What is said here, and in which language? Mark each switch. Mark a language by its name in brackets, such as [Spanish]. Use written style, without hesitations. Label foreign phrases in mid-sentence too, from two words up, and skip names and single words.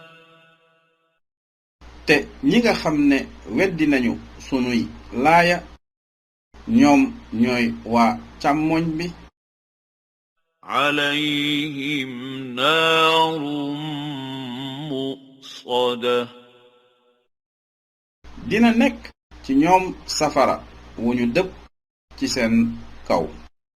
[Wolof] te ñi nga xam ne weddi nañu sunuy laaya ñoom ñooy waa càmmoñ bi [Arabic] عليهم نار مؤصدة [Wolof] dina nekk ci ñoom safara wu ñu dëpp ci seen kaw